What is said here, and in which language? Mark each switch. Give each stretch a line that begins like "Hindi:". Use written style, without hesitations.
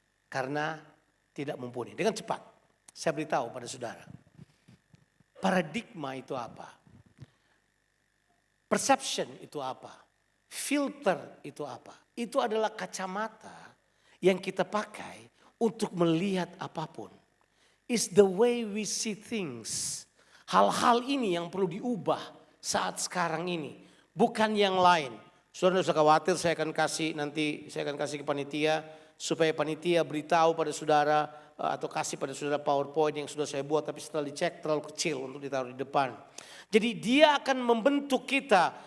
Indonesian: Karena tidak mumpuni. Dengan cepat, saya beritahu pada saudara. Paradigma itu apa? Perception itu apa? Filter itu apa? Itu adalah kacamata yang kita pakai untuk melihat apapun.
English: It's the way we see things.
Indonesian: Hal-hal ini yang perlu diubah saat sekarang ini. Bukan yang lain. Saudara tidak usah khawatir, saya akan kasih ke panitia supaya panitia beritahu pada saudara atau kasih pada saudara PowerPoint yang sudah saya buat tapi setelah dicek terlalu kecil untuk ditaruh di depan. Jadi dia akan membentuk kita